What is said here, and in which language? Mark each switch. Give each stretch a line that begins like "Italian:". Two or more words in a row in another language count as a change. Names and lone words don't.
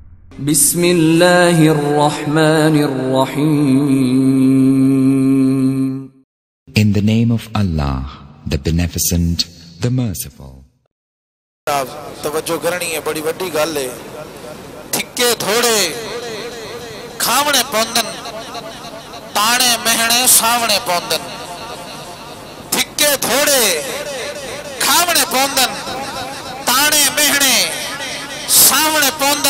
Arabic: بسم اللہ الرحمن الرحیم.
English: In the name of Allah, the Beneficent, the Merciful.
Urdu: توجہ کرنی ہے،
Saraiki: بڑی وڈی گل ہے. تھکے تھوڑے کھاونے پوندن، تانے مہنے ساونے پوندن. تھکے تھوڑے کھاونے پوندن، تانے مہنے ساونے پوندن.